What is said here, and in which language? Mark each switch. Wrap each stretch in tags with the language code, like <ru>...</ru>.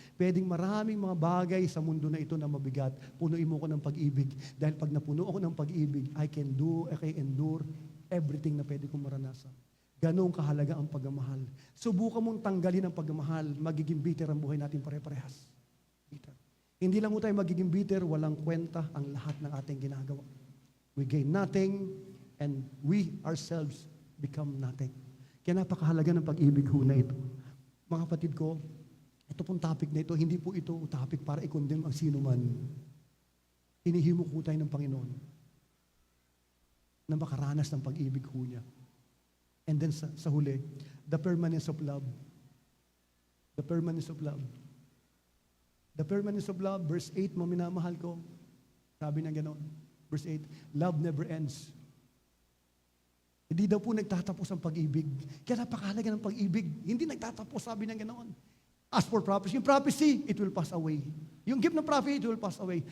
<tl>Pwedeng maraming mga bagay sa mundo na ito na mabigat. Punuin mo ko ng pag-ibig. Dahil pag napuno ako ng pag-ibig,</tl> <en>I can endure everything</en> <tl>na pwede kong maranasan. Ganong kahalaga ang pagmamahal. Subukan mong tanggalin ang pagmamahal, magiging bitter ang buhay natin pare-parehas. Bitter. Hindi lang mo tayo magiging bitter, walang kwenta ang lahat ng ating ginagawa.</tl> <en>We gain nothing, and we ourselves become nothing.</en> <tl>Kaya napakahalaga ng pag-ibig ho na ito. Mga kapatid ko, ito pong topic na ito, hindi po ito topic para i-condemn ang sino man. Hinihimok ho tayo ng Panginoon na makaranas ng pag-ibig ho niya.</tl> <en>And then</en> <tl>sa huli,</tl> <en>the permanence of love. The permanence of love. The permanence of love, verse 8,</en> <tl>maminamahal ko. Sabi niya gano'n,</tl> <en>verse 8, love never ends.</en> <tl>Hindi daw po nagtatapos ang pag-ibig. Kaya napakahalaga ng pag-ibig. Hindi nagtatapos, sabi niya gano'n.</tl> <en>As for prophecy, yung prophecy, it will pass away. Yung gift ng prophecy, it will pass away.</en>